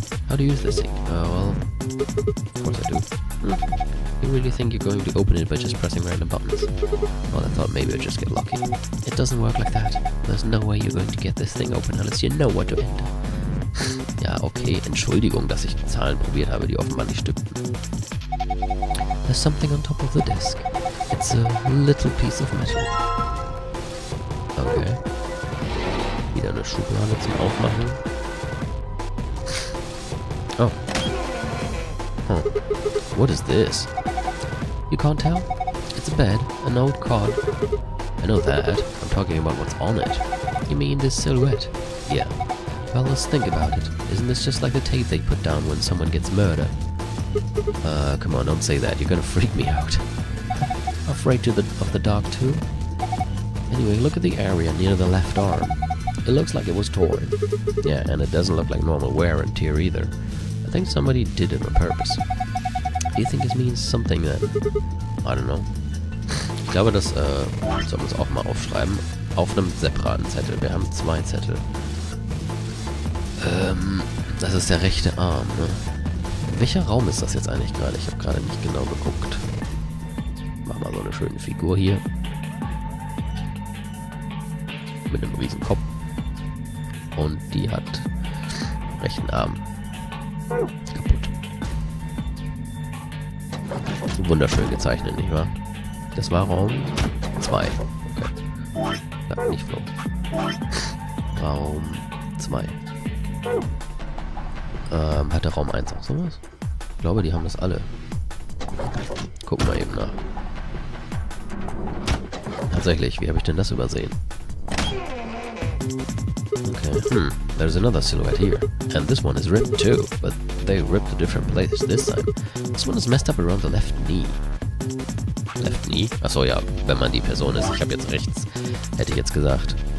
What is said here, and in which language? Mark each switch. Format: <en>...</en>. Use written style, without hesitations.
<en>How do you use this thing? Well, of course I do. You really think you're going to open it by just pressing random buttons? Well, I thought maybe I'd just get lucky. It doesn't work like that. There's no way you're going to get this thing open unless you know what to enter.</en> <de>Ja, okay, Entschuldigung, dass ich Zahlen probiert habe, die offenbar nicht stimmten.</de> <en>There's something on top of the desk. It's a little piece of metal. Okay.</en> <de>Wieder eine Schublade zum Aufmachen.</de> <en>Oh. Huh. What is this? You can't tell? It's a bed, an old cot. I know that. I'm talking about what's on it. You mean this silhouette? Yeah. Well, let's think about it. Isn't this just like the tape they put down when someone gets murdered? Come on, don't say that. You're gonna freak me out. Afraid of the dark too? Anyway, look at the area near the left arm. It looks like it was torn. Yeah, and it doesn't look like normal wear and tear either. I think somebody did it on purpose. Do you think it means something that... I don't know.</en> <de>Ich glaube, das sollen wir uns auch mal aufschreiben. Auf einem separaten Zettel. Wir haben 2 Zettel. Das ist der rechte Arm, ne? Welcher Raum ist das jetzt eigentlich gerade? Ich habe gerade nicht genau geguckt. Mach mal so eine schöne Figur hier. Mit einem riesen Kopf. Und die hat rechten Arm. Kaputt. Wunderschön gezeichnet, nicht wahr? Das war Raum 2. Okay. Ja, nicht Flo. Raum 2. Hat der Raum 1 auch sowas? Ich glaube, die haben das alle. Gucken wir eben nach. Tatsächlich, wie habe ich denn das übersehen?</de> <en>Okay, there's another silhouette here. And this one is ripped too, but they ripped a different place this time. This one is messed up around the left knee. Left knee?</en> <de>Achso, ja, wenn man die Person ist. Ich habe jetzt rechts, hätte ich jetzt gesagt.</de>